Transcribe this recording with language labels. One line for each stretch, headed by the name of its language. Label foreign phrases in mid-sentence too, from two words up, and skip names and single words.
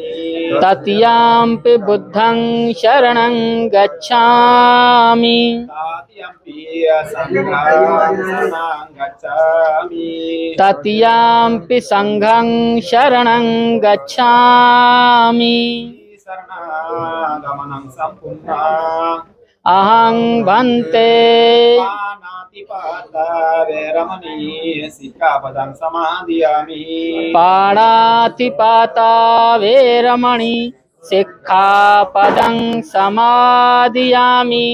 Pali: तृतीयम्पि बुद्धं शरणं गच्छामि तृतीयम्पि संघं शरणं गच्छामि तृतीयम्पि संघं शरणं गच्छामि शरणागमनं सम्पूर्णं अहं भन्ते पाणातिपाता वैरमणि सिक्खापदं समादयामि पाणातिपाता वेरमणि सिक्खापदं समादयामि